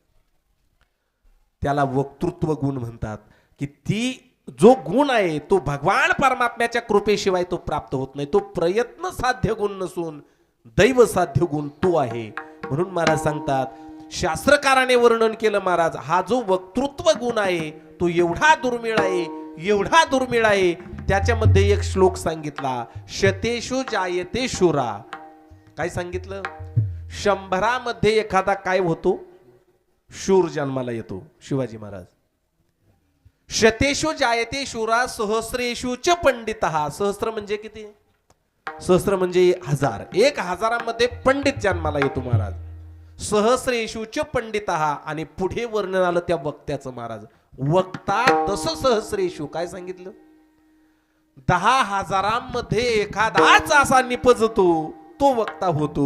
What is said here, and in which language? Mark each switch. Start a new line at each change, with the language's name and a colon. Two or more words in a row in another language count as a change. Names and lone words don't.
Marathi: त्याला वक्तृत्व गुण म्हणतात की ती जो गुण आहे तो भगवान परमात्म्याच्या कृपेशिवाय तो प्राप्त होत नाही. तो प्रयत्न साध्य गुण नसून दैव साध्य गुण तो आहे. म्हणून महाराज सांगतात शास्त्रकाराने वर्णन केलं महाराज हा जो वक्तृत्व गुण आहे तो एवढा दुर्मिळ आहे, एवढा दुर्मिळ आहे. त्याच्यामध्ये एक श्लोक सांगितला
Sanskrit: शतेषु जायते शूरा.
Marathi: काय सांगितलं? 100 एखादा काय होतो? शूर जन्माला येतो. शिवाजी महाराज
Sanskrit: शतेषु जायते शूरा सहस्रेषु च पंडितः.
Marathi: सहस्र म्हणजे किती? सहस्र म्हणजे 1000. 1000मध्ये पंडित जन्माला येतो महाराज.
Sanskrit: सहस्रेषुच पंडित
Marathi: आणि पुढे वर्णन आलं त्या वक्त्याचं महाराज.
Sanskrit: वक्ता दस सहस्रेषु
Marathi: काय सांगितलं? 10,000मध्ये एखादाच असा निपजतो तो वक्ता होतो.